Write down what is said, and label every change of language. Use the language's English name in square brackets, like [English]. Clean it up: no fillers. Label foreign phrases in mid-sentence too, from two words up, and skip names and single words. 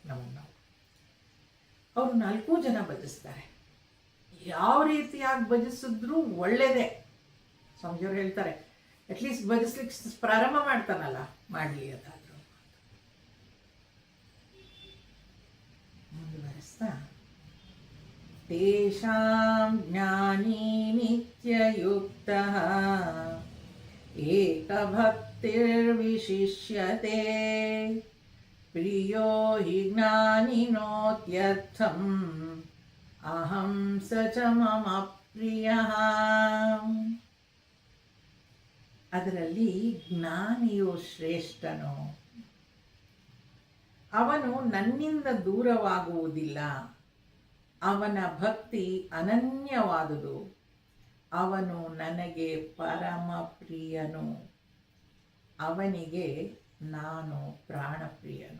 [Kannada] ನಮಗೆ ನಾವು ಅವರು 4 ಜನ ಭಜಿಸ್ತಾರೆ. ಯಾವ ರೀತಿಯಾಗಿ ಭಜಿಸಿದ್ರೂ ಒಳ್ಳೆಯದೇ. ಸ್ವಾಮಿಜಿಯವರು ಹೇಳ್ತಾರೆ, ಅಟ್ಲೀಸ್ಟ್ ಭಜಿಸ್ಲಿಕ್ಕೆ ಪ್ರಾರಂಭ ಮಾಡ್ತಾನಲ್ಲ, ಮಾಡಲಿ ಅದಾದರೂ. ಮುಂದುವರೆಸ್ತಾ, [Sanskrit] ತೇಷಾಂ ಜ್ಞಾನಿ ನಿತ್ಯಯುಕ್ತಃ ಏಕಭಕ್ತಿರ್ವಿಶಿಷ್ಯತೆ ಪ್ರಿಯೋ ಹಿ ಜ್ಞಾನಿನೋತ್ಯರ್ಥಂ ಅಹಂ ಸ ಚ ಮಮ ಪ್ರಿಯಃ. [Kannada] ಅದರಲ್ಲಿ ಜ್ಞಾನಿಯು ಶ್ರೇಷ್ಠನು, ಅವನು ನನ್ನಿಂದ ದೂರವಾಗುವುದಿಲ್ಲ, ಅವನ ಭಕ್ತಿ ಅನನ್ಯವಾದುದು, ಅವನು ನನಗೆ ಪರಮ ಪ್ರಿಯನು, ಅವನಿಗೆ ನಾನು ಪ್ರಾಣಪ್ರಿಯನು.